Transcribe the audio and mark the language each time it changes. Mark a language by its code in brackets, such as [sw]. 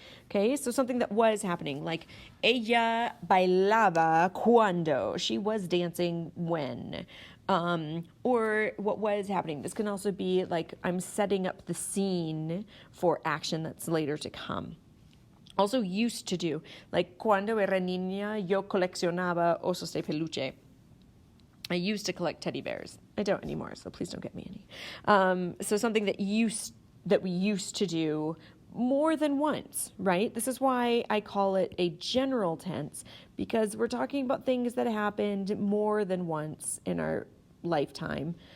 [en] Okay, so something that was happening, like [es] ella bailaba cuando, [en] she was dancing when, or what was happening. This can also be like I'm setting up the scene for action that's later to come. Also used to do, like [es] cuando era niña yo coleccionaba osos de peluche. [en] I used to collect teddy bears. I don't anymore, so please don't get me any. So something that we used to do more than once, right? This is why I call it a general tense, because we're talking about things that happened more than once in our lifetime.